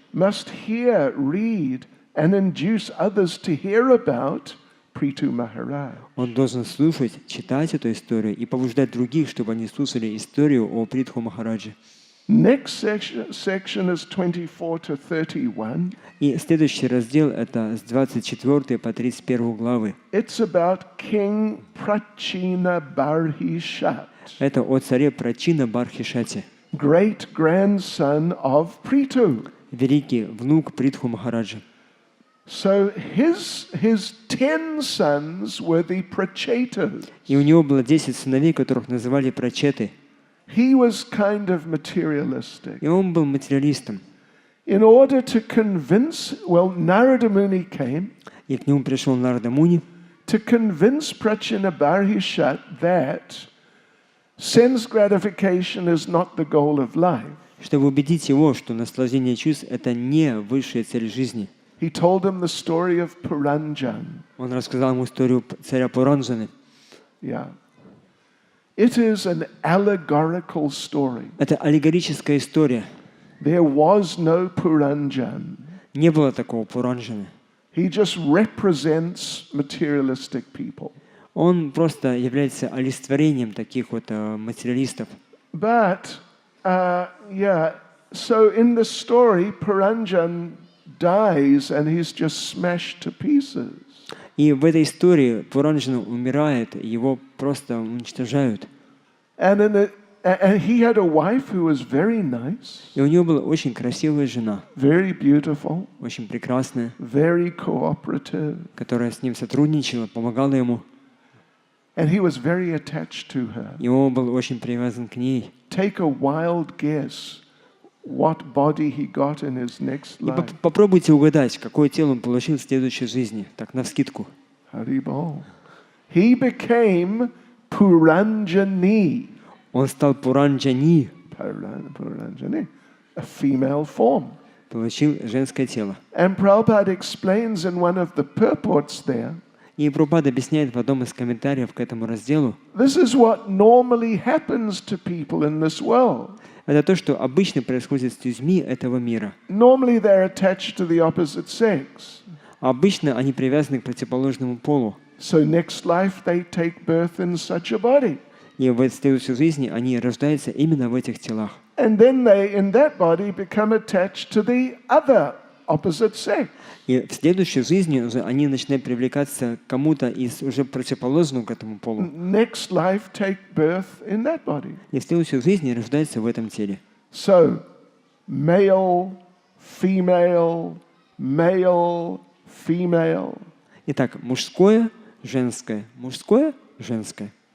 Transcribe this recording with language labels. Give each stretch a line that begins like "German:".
English: Must hear, read, and induce others to hear about Prithu Maharaj.
Russian: Он должен слушать, читать эту историю и побуждать других, чтобы они слушали историю о Притху Махараджи.
English: Next section is 24 to 31.
Russian: И следующий раздел это с 24 по 31 главы.
English: It's about King Prachina Barhishat.
Russian: Это о царе Прачина Бархишате.
English: Great grandson of Prithu.
Russian: Великий внук Притху Махараджа.
English: So his 10 sons were the Prachetas.
Russian: И у него было 10 сыновей, которых называли Прачеты.
English: He was kind of materialistic.
Russian: И он был материалистом.
English: In order to convince, Narada Muni came.
Russian: И к нему пришел Нарада Муни.
English: To convince Prachina Barhishat that sense gratification is not the goal of life.
Russian: Чтобы убедить его, что наслаждение чувств это не высшая цель жизни.
English: He told him the story of Puranjan.
Russian: Он рассказал ему историю царя Пуранджаны.
English: Yeah. It is an allegorical story.
Russian: Это аллегорическая история.
English: There was no Puranjan.
Russian: Не было такого Пуранджаны.
English: He just represents materialistic people.
Russian: Он просто является олицетворением таких вот материалистов.
English: But, so in the story, Puranjan dies and he's just smashed to pieces.
Russian: И в этой истории Пуранджана умирает, его просто уничтожают.
English: And he had a wife who was very nice.
Russian: И у него была очень красивая жена.
English: Very beautiful.
Russian: Очень прекрасная.
English: Very cooperative.
Russian: Которая с ним сотрудничала, помогала ему.
English: And he was very attached to her.
Russian: И он был очень привязан к ней.
English: Take a wild guess what body he got in his next life.
Russian: И попробуйте угадать, какое тело он получил в следующей жизни, так навскидку.
English: Haribol. He became Puranjani.
Russian: Он стал Пуранджани.
English: Puranjani, a female form.
Russian: Получил женское тело.
English: And Prabhupada explains in one of the purports there.
Russian: И Прабхупада объясняет в одном из комментариев к этому разделу.
English: This is what normally happens to people in this world.
Russian: Это то, что обычно происходит с людьми этого мира.
English: Normally they're attached to the opposite sex.
Russian: Обычно они привязаны к противоположному полу.
English: So next life they take birth in such a body.
Russian: И в следующей жизни они рождаются именно в этих телах.
English: And then they, in that body, become attached to the other opposite sex.
Russian: И в следующей жизни уже они начинают привлекаться к кому-то из уже противоположному к этому полу.
English: Next life take birth in that body.
Russian: И в следующей жизни рождаются в этом теле.
English: So, male, female, male, female.
Russian: Итак, мужское, женское, мужское, женское.